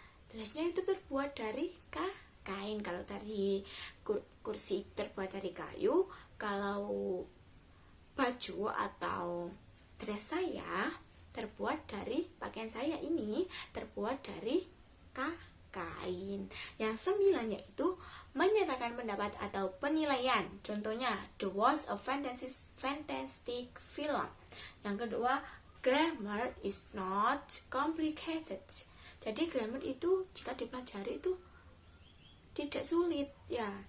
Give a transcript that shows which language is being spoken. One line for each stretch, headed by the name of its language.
Indonesian: Dressnya itu terbuat dari kain. Kalau tadi kursi terbuat dari kayu, kalau baju atau dress saya terbuat dari pakaian saya ini terbuat dari kain. Yang 9 yaitu menyatakan pendapat atau penilaian. Contohnya,
English: the was a fantastic film.
Indonesian: Yang kedua,
English: grammar is not complicated.
Indonesian: Jadi grammar itu jika dipelajari itu tidak sulit ya.